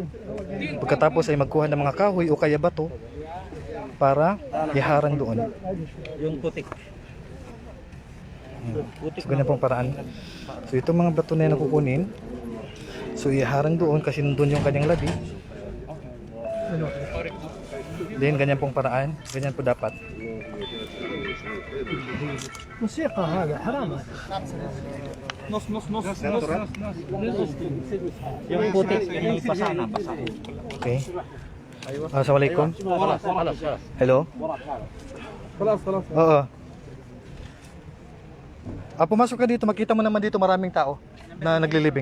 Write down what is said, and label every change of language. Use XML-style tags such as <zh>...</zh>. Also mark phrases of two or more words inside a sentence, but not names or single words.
<tl>Pagkatapos ay magkuha ng mga kahoy o kaya bato para iharang doon. Yung putik. So ganyan pong paraan. So itong mga bato na yan nakukunin. So iharang doon kasi nandun yung kanyang labi. Then ganyan pong paraan, ganyan po dapat.</tl> <ar>موسيقى هذا حرام.</ar> <tl>Yung putik, yung basa na. Okay. Assalamualaikum. Hello. Oo. Pumasok ka dito, makita mo naman dito maraming tao na naglilibing.</tl>